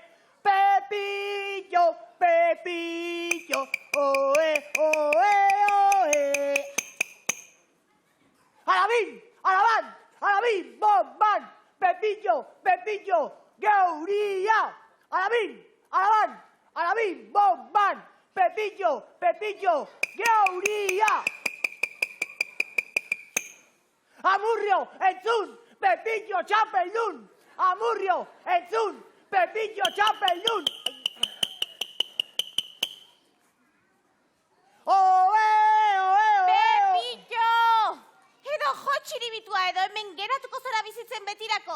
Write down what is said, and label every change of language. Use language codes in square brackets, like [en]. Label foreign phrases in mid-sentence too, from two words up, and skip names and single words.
[eu] Pepillo, Pepillo, oe, oe, oe. Alabín, alaban, alabín, bomban. Pepillo, Pepillo, geuria. Alabín, alaban, alabín, bomban. Pepillo, Pepillo, geuria. Amurrio, entzun, Pepillo txapeldun! Amurrio, entzun, Pepillo txapeldun! Oe, oe, oe! Pepillo! Edo jotxiribitua edo hemen geratuko zara bizitzen betirako.